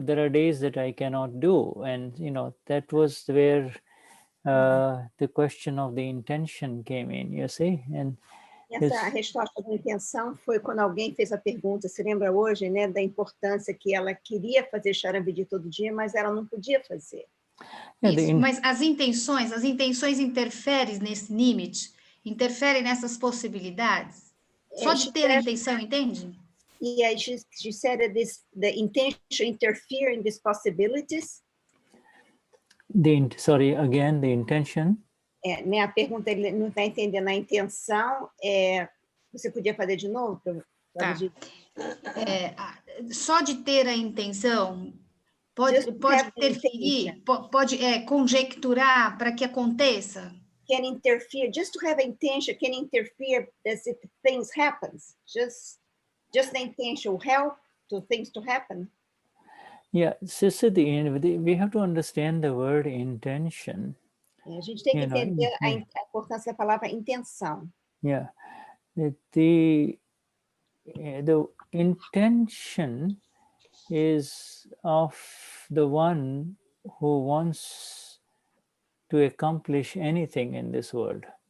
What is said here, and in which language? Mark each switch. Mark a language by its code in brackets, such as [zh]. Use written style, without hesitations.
[en] There are days that I cannot do, and that was where the question of the intention came in. You see, and [pt] essa resposta da intenção foi quando alguém fez a pergunta, se lembra hoje, né, da importância que ela queria fazer Charan Vidi todo dia, mas ela não podia fazer. Isso, mas as intenções interferem nesse limite? Interferem nessas possibilidades? Só de ter a intenção, entende? [en] Yeah, she said that the intention interfere in these possibilities. Sorry, again, the intention. [pt] Né, a pergunta, ele não está entendendo. A intenção, você podia fazer de novo? Tá. Só de ter a intenção pode interferir, pode conjecturar para que aconteça. [en] Can interfere, just to have intention can interfere as if things happen. Just the intention will help to things to happen. Yeah, sister, we have to understand the word intention. [pt] A gente tem que entender a importância da palavra intenção. [en] Yeah, the intention is of the one who wants to accomplish anything in this world.